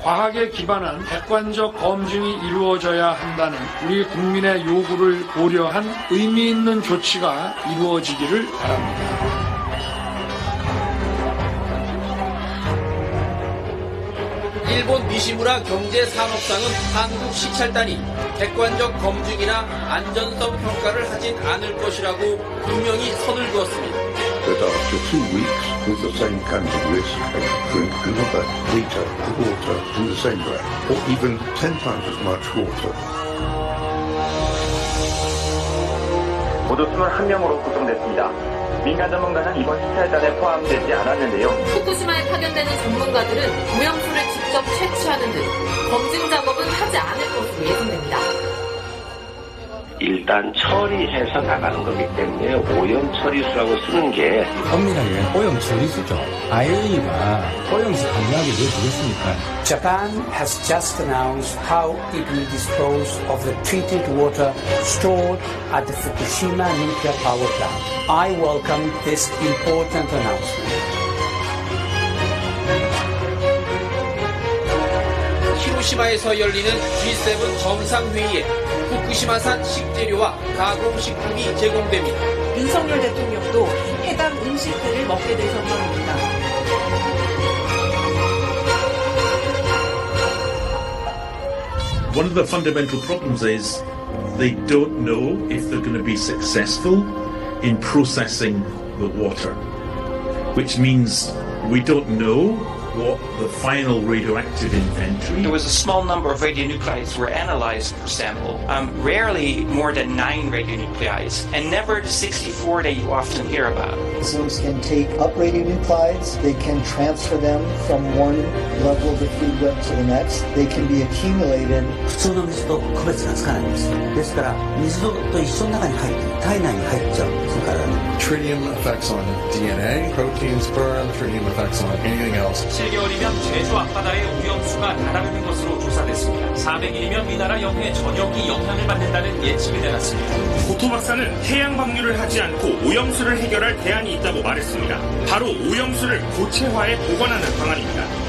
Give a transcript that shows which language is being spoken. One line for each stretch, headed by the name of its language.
Korean: 과학에 기반한 객관적 검증이 이루어져야 한다는 우리 국민의 요구를 고려한 의미 있는 조치가 이루어지기를 바랍니다. 일본 니시무라 경제산업상은 한국 시찰단이 객관적 검증이나 안전성 평가를 하진 않을 것이라고 분명히 선을 그었습니다.
English: That after 2 weeks with the same kinds of risk, they drink another litre of water in the same way, or even 10 times as much water.
Korean: 모두 21명으로 구성됐습니다. 민간 전문가는 이번 시찰단에 포함되지 않았는데요. 후쿠시마에 파견되는 전문가들은 오염수를 직접 채취하는 등 검증 작업은 하지 않을 것으로 예상됩니다. 일단 처리해서 나가는 거기 때문에 오염 처리수라고 쓰는 게 엄밀하게 오염 처리수죠. IAEA가 오염수 방류하게 왜 그랬습니까?
English: Japan has just announced how it will dispose of the treated water stored at the Fukushima nuclear power plant. I welcome this important announcement.
Korean: 히로시마에서 열리는 G7 정상회의에 후쿠시마산 식재료와 가공식품이 제공됩니다. 윤석열 대통령도 해당 음식들을 먹게 될 전망입니다.
English: One of the fundamental problems is they don't know if they're going to be successful in processing the water, which means we don't know what the final radioactive inventory. There was a small number of radionuclides were analyzed per sample, rarely more than 9 radionuclides, and never the 64 that you often hear about. Organisms can take up radionuclides, they can transfer them from one level of the food web to the next, they can be accumulated.
Japanese: 普通の水と区別がつかないんです。ですから水と一緒の中に入って体内に入っちゃう。それから
English: Tritium effects on DNA, proteins burn, tritium effects on anything else.
Korean: 7개월이면 제주 앞바다의 오염수가 달아오르는 것으로 조사됐습니다. 400일이면 위나라 영해 전역이 영향을 받는다는 예측이 내놨습니다. 고토 박사는 해양 방류를 하지 않고 오염수를 해결할 대안이 있다고 말했습니다. 바로 오염수를 고체화해 보관하는 방안입니다.